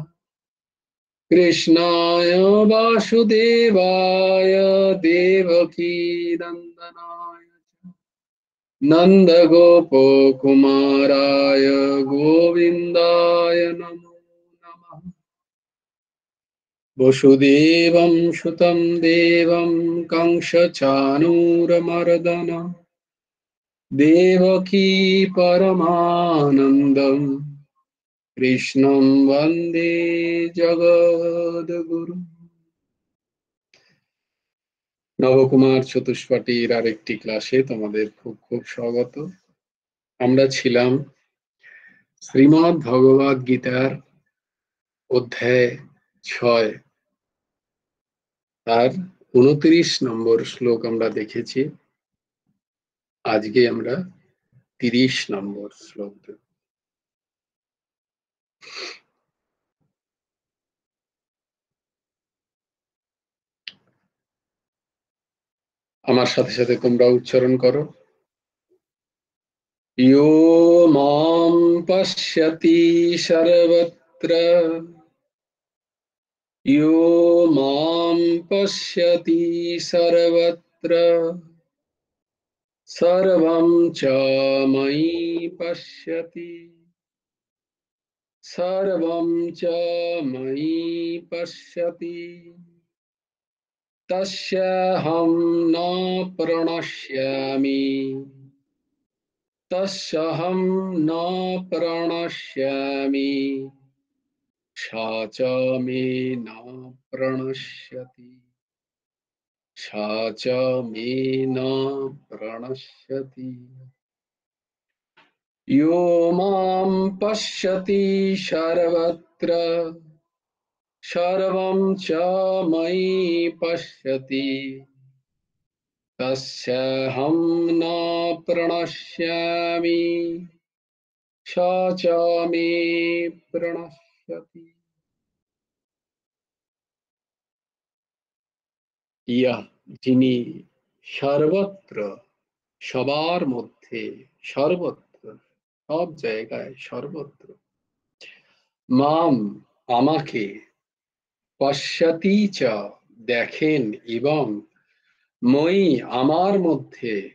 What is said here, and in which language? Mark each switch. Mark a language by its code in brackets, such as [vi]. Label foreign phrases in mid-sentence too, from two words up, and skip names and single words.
[sa] कृष्णाय वासुदेवाय देवकीनन्दनाय नन्दगोपकुमाराय गोविन्दाय नमो नमः। वसुदेवं सुतं देवं कंसचाणूरमर्दन देवकी परमानन्दम् কৃষ্ণম বন্দে জগদ্গুরু। [bn] নবকুমার চতুষ্পাঠীর আরেকটি ক্লাসে তোমাদের খুব খুব স্বাগত। আমরা ছিলাম শ্রীমদ্ ভগবদ গীতার অধ্যায় 6, তার 29 নম্বর শ্লোক আমরা দেখেছি। আজকে আমরা 30 নম্বর শ্লোক দেখব। আমার সাথে সাথে তোমরা উচ্চারণ করো। [sa] ইয়ো মাম পশ্যতি সর্বত্র, ইয়ো মাম পশ্যতি সর্বত্র, সর্বং চ ময়ি পশ্যতি, সর্বং চ ময়ি পশ্যতি, তস্যাহং ন প্রণশ্যামি, তস্যাহং ন প্রণশ্যামি, সা চ মে ন প্রণশ্যতি, সা চ মে ন প্রণশ্যতি। यो मां पश्यति सर्वत्र, सर्वं च मयि पश्यति, तस्याहं न प्रणश्यामि, स च मे प्रणश्यति। [bn] ইয়া, যিনি সর্বত্র, সবার মধ্যে, সর্বত্র, সব জায়গায়, সর্বত্র, মাম আমাকে, [sa] পশ্যতি চ [bn] দেখেন, এবং মই আমার মধ্যে,